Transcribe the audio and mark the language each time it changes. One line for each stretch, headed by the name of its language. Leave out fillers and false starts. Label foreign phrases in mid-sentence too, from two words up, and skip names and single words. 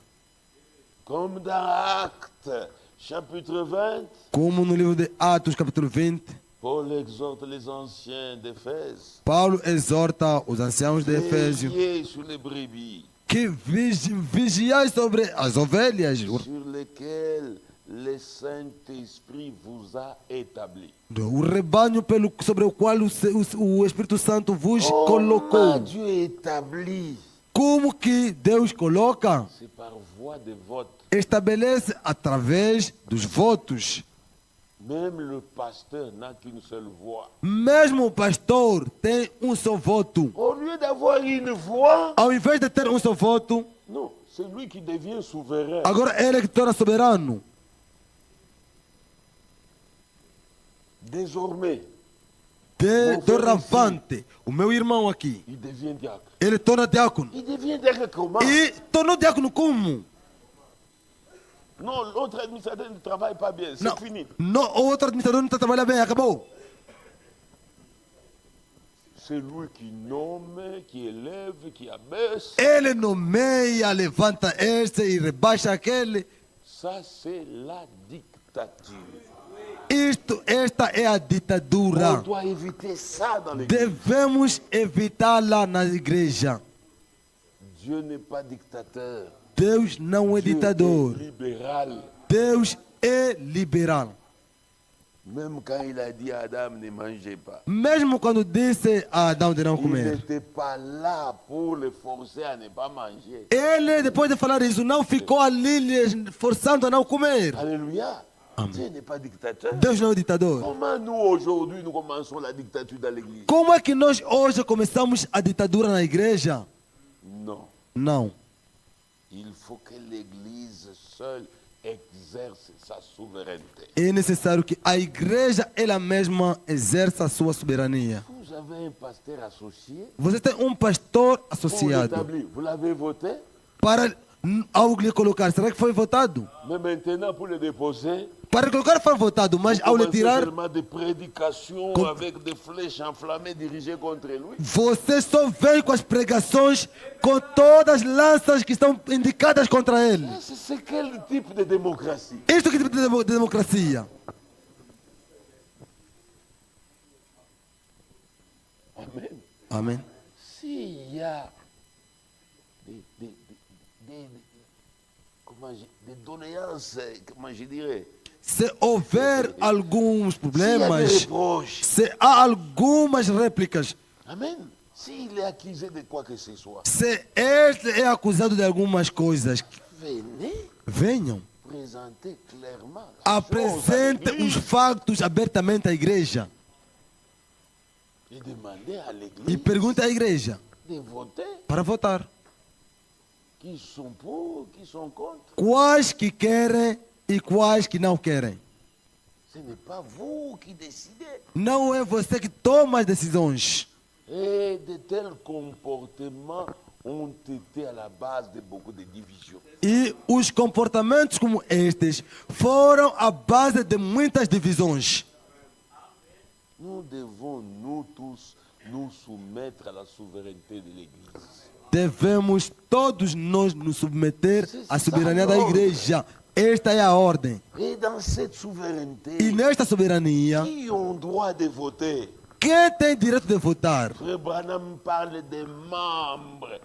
French: Comme dans Actes, chapitre 20,
Portuguese: Como no livro de Atos, capítulo 20,
French: Paul exhorte les anciens d'Éphèse,
Portuguese: Paulo exorta os anciãos de Efésio
French: veillez sur les brebis,
Portuguese: que vigiai sobre as ovelhas,
French: sur lesquelles le Saint-Esprit vous a établi.
Portuguese: o rebanho sobre o qual o Espírito Santo vos
French: Comment
Portuguese: colocou.
French: Dieu établit?
Portuguese: Como que Deus coloca?
French: C'est par voie de vote.
Portuguese: Estabelece através dos votos.
French: Même le pasteur n'a qu'une seule voix.
Portuguese: Mesmo o pastor tem um só voto.
French: Au lieu d'avoir une voix,
Portuguese: Ao invés de ter um só voto,
French: non, c'est lui qui devient souverain.
Portuguese: agora ele é que torna soberano.
French: Désormais,
Portuguese: Doravante, o meu irmão aqui,
French: il devient diacre.
Portuguese: ele torna diácono.
French: Il devient diacre comment?
Portuguese: E tornou diácono como?
French: Non, l'autre administrateur ne travaille pas bien, c'est
Portuguese: Não,
French: fini.
Portuguese: não, o outro administrador não está trabalhando bem, acabou.
French: C'est lui qui nomme, qui élève, qui abaisse.
Portuguese: Ele nomeia, levanta este e rebaixa aquele.
French: Ça, c'est la dictature.
Portuguese: Esta é a
French: On
Portuguese: ditadura.
French: doit éviter ça dans l'église.
Portuguese: Devemos evitá-la na igreja.
French: Dieu n'est pas dictateur.
Portuguese: Deus não é
French: Dieu
Portuguese: ditador.
French: est libéral.
Portuguese: Deus é liberal.
French: Même quand il a dit à Adam, ne mangez pas.
Portuguese: Mesmo quando disse a Adão de não
French: Il
Portuguese: comer.
French: n'était pas là pour le forcer à ne pas manger.
Portuguese: Ele, depois de falar isso, não ficou ali lhe forçando a não comer.
French: Alléluia. Dieu n'est pas dictateur.
Portuguese: Deus não é ditador.
French: Comment nous, aujourd'hui, nous commençons la dictature dans l'église?
Portuguese: Como é que nós hoje começamos a ditadura na igreja?
French: Non.
Portuguese: Não.
French: Il faut que l'église seule exerce sa souveraineté.
Portuguese: É necessário que a igreja ela mesma exerça a sua soberania.
French: Vous avez un pasteur associé
Portuguese: Você tem um pastor
French: pour
Portuguese: associado
French: l'établir. Vous l'avez voté,
Portuguese: para algo lhe colocar. Será que foi votado?
French: mais maintenant pour le déposer,
Portuguese: Para colocar foi votado, mas ao lhe
French: Commencez
Portuguese: tirar,
French: seulement des prédications
Portuguese: Com-
French: avec des flèches enflammées dirigées contre lui.
Portuguese: você só vem com as pregações com todas as lanças que estão indicadas contra ele.
French: C'est quel type de démocratie?
Portuguese: Isto que tipo de democracia?
French: Amen.
Portuguese: Amém.
French: S'il y a des doléances, comment je dirais,
Portuguese: Se houver alguns
French: s'il y a des
Portuguese: problemas,
French: reproches,
Portuguese: se há algumas réplicas,
French: Amen. S'il est accusé de quoi que ce soit,
Portuguese: se ele é acusado de algumas coisas,
French: venez
Portuguese: venham,
French: présenter clairement la chose à
Portuguese: apresente os
French: l'Église
Portuguese: factos abertamente à igreja
French: et demander à
Portuguese: e
French: l'Église
Portuguese: pergunte à igreja
French: de voter
Portuguese: para votar.
French: qui sont pour, qui sont contre.
Portuguese: Quais que querem e quais que não querem.
French: Ce n'est pas vous qui décidez.
Portuguese: Não é você que toma as decisões.
French: Et de tels comportements ont été à la base de beaucoup de divisions.
Portuguese: E os comportamentos como estes foram a base de muitas divisões.
French: Nous devons, nous tous, nous soumettre à la souveraineté de l'Église.
Portuguese: Devemos todos nós nos submeter à soberania da igreja. Esta é a ordem.
French: Et dans cette souveraineté,
Portuguese: E nesta soberania,
French: qui ont droit de voter?
Portuguese: quem tem direito de votar?
French: Frère Branham parle des membres